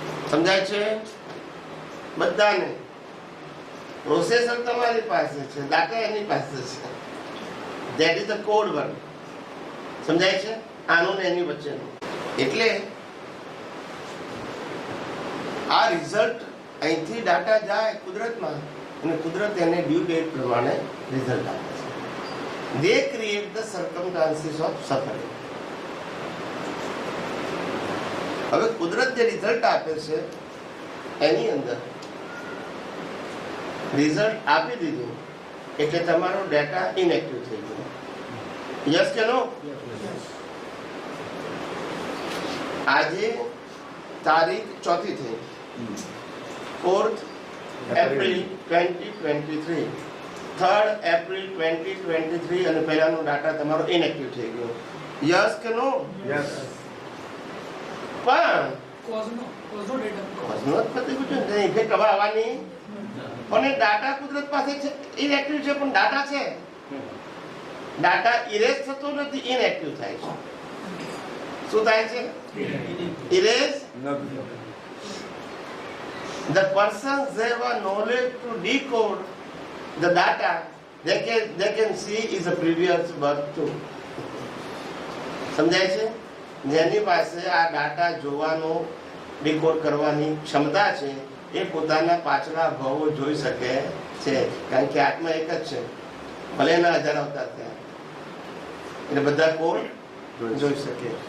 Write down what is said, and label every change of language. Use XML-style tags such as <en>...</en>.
<gu>સમજાય છે બધાને? પ્રોસેસર તમારી પાસે છે, ડાટા એની પાસે છે.</gu> <en>That is the code word.</en> <gu>સમજાય છે? આનું ને એની વચ્ચેનું. એટલે આ રિઝલ્ટ અહીંથી ડાટા જાય કુદરતમાં અને કુદરત એને ડ્યુ ડેટ પ્રમાણે રિઝલ્ટ આપે છે.</gu> <en>They create the circumstances of suffering.</en> <gu>હવે કુદરત જે રિઝલ્ટ આપે છે એની અંદર રિઝલ્ટ આપી દીધું એટલે તમારો ડેટા ઇનએક્ટિવ થઈ ગયો. યસ કે નો? આજે તારીખ 4 થઈ, 4th એપ્રિલ 2023. 3rd એપ્રિલ 2023 અને પહેલાનો ડાટા તમારો ઇનએક્ટિવ થઈ ગયો. યસ કે નો?</gu> <en>Yes.</en> <gu>પણ કોઝનો ડેટા કોઝનો જ પતી ગયું છે, ઇફેક્ટ હવે આવવાની પણ એ ડાટા કુદરત પાસે છે, ઇનએક્ટિવ છે પણ ડાટા છે. ડાટા ઇરેઝ થતો નથી, ઇનએક્ટિવ થાય છે. શું થાય છે? Erase.</gu> <en>The persons have a knowledge to decode the data they can see is a previous birth too.</en> <gu>સમજાય છે? જેની પાસે આ ડાટા જોવાનો ડીકોડ કરવાની ક્ષમતા છે એ પોતાના પાછલા ભાવો જોઈ શકે છે, કારણ કે આત્મા એક જ છે, ભલે એના 1000 અવતાર થયા, એટલે બધા કોડ જોઈ શકે.</gu>